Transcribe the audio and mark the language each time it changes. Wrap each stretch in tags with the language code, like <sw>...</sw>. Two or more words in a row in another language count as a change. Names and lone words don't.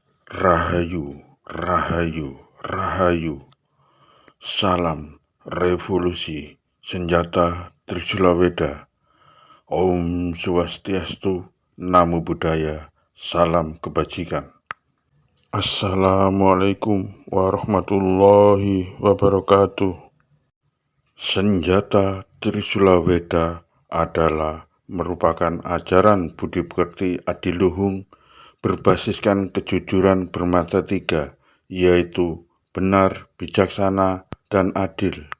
<id>Rahayu, Rahayu, Rahayu. Salam Revolusi Senjata Trisula Weda. Om Swastiastu, Namo Buddhaya, Salam Kebajikan.</id> <ar>السلام عليكم ورحمة الله وبركاته.</ar> <id>Senjata Trisula Weda adalah merupakan ajaran budi pekerti adiluhung berbasiskan kejujuran bermata tiga, yaitu benar, bijaksana, dan adil.</id>